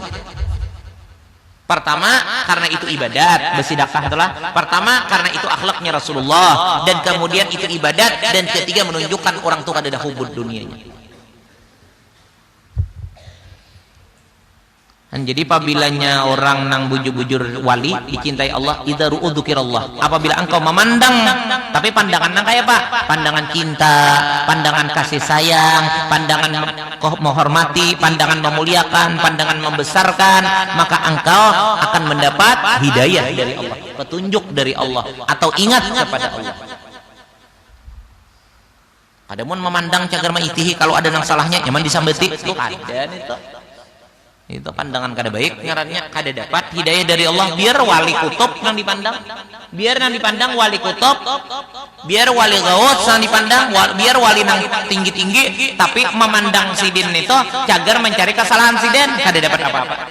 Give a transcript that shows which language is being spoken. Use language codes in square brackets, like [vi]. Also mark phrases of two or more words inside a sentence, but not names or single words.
[id] Pertama, karena itu ibadat, bersedekah itulah. Pertama, karena itu akhlaknya Rasulullah, dan kemudian itu ibadat, dan ketiga menunjukkan orang itu ada hubud dunianya. [bjn] Dan jadi apabila orang nang bujur-bujur wali dicintai Allah, [ar] idza ru'u dzukirallah, [bjn] apabila engkau memandang, tapi pandangan nang kaya apa? [id] Pandangan cinta, pandangan kasih sayang, pandangan menghormati, pandangan memuliakan, pandangan membesarkan, maka engkau akan mendapat hidayah dari Allah, petunjuk dari Allah, atau ingat kepada Allah. [bjn] Adamun memandang cagar maitihi, kalau ada nang salahnya nyaman disambeti, itu ada itu. Itu pandangan kada baik, ngarannya kada dapat hidayah dari Allah. Biar wali kutub yang dipandang, biar yang dipandang wali kutub, biar wali gaut yang dipandang, biar wali nang tinggi-tinggi, tapi memandang sidin itu cagar mencari kesalahan sidin, kada dapat apa-apa.